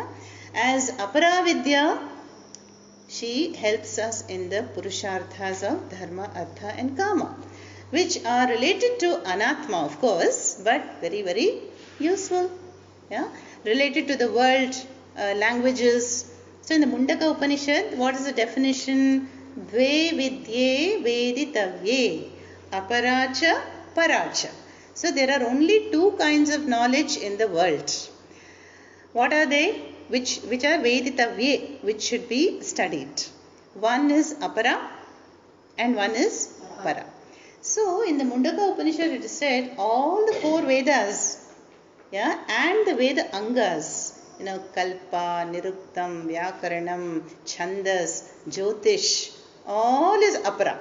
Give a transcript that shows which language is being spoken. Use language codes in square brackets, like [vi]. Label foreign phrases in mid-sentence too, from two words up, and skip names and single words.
[en] As Aparavidya, she helps us in the Purusharthas of Dharma, Artha and Kama, which are related to Anatma, of course, but very, very useful. Yeah? Related to the world, languages. So in the Mundaka Upanishad, what is the definition? [sa] द्वे विद्ये वेदितव्ये, अपराच पराच. [en] So there are only 2 kinds of knowledge in the world. What are they? Which are veditavye, which should be studied. One is apara and one is para. So in the Mundaka Upanishad it is said all the 4 Vedas, yeah, and the Veda Angas, Kalpa, Niruktam, Vyakaranam, Chandas, Jyotish, all is apara.